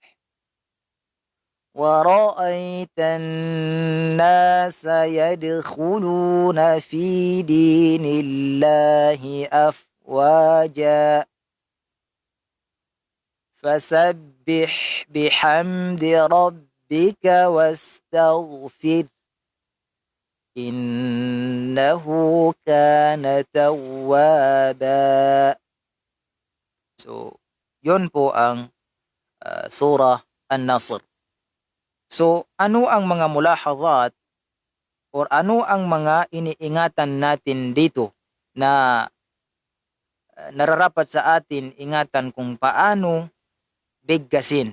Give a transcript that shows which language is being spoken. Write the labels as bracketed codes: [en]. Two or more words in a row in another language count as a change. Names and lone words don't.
[ar] ورأيت الناس يدخلون في دين الله أفواجا فسبح بحمد ربك واستغفر إنه كان توابا. [tl] So, yun po ang surah An-Nasr. So, ano ang mga mulahadhat or ano ang mga iniingatan natin dito na nararapat sa atin ingatan kung paano bigkasin?